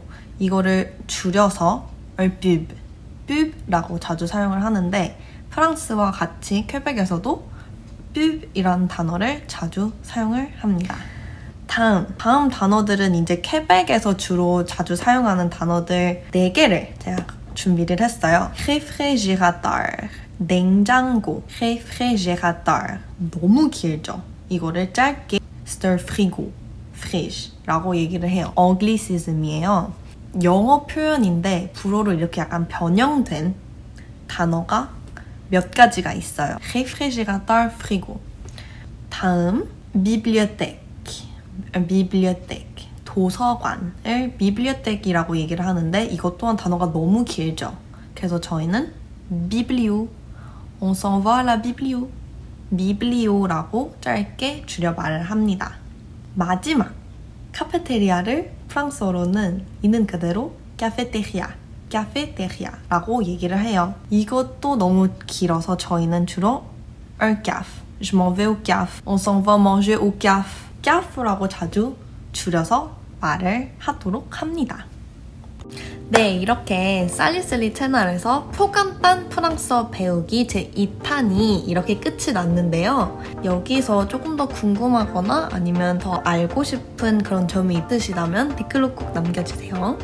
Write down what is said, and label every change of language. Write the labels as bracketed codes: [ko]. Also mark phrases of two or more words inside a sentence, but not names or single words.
[ko] 이거를 줄여서 [fr] pub, pub [ko] 라고 자주 사용을 하는데 프랑스와 같이 퀘벡에서도 pub이라는 단어를 자주 사용을 합니다. 다음 단어들은 이제 퀘벡에서 주로 자주 사용하는 단어들 4개를 제가 준비를 했어요. [fr] réfrigérateur, 냉장고, réfrigérateur. [ko] 너무 길죠? 이거를 짧게 [fr] c'est un frigo, [ko] frige라고 얘기를 해요. 엉글리시즘이에요. 영어 표현인데 불어로 이렇게 약간 변형된 단어가 몇 가지가 있어요. [fr] réfrigérateur, frigo. [ko] 다음, bibliothèque, 도서관을 bibliothèque이라고 얘기를 하는데 이것 또한 단어가 너무 길죠. 그래서 저희는 [fr] biblio, on s'en va à la biblio, [ko] biblio라고 짧게 줄여 말을 합니다. 마지막, 카페테리아를 프랑스어로는 있는 그대로 cafétéria라고 얘기를 해요. 이것도 너무 길어서 저희는 주로 [fr] un caf, je m'en vais au caf, on s'en va manger au caf, [ko] caf라고 자주 줄여서 말을 하도록 합니다. 네, 이렇게 살리셀리 채널에서 초간단 프랑스어 배우기 제2탄이 이렇게 끝이 났는데요. 여기서 조금 더 궁금하거나 아니면 더 알고 싶은 그런 점이 있으시다면 댓글로 꼭 남겨주세요.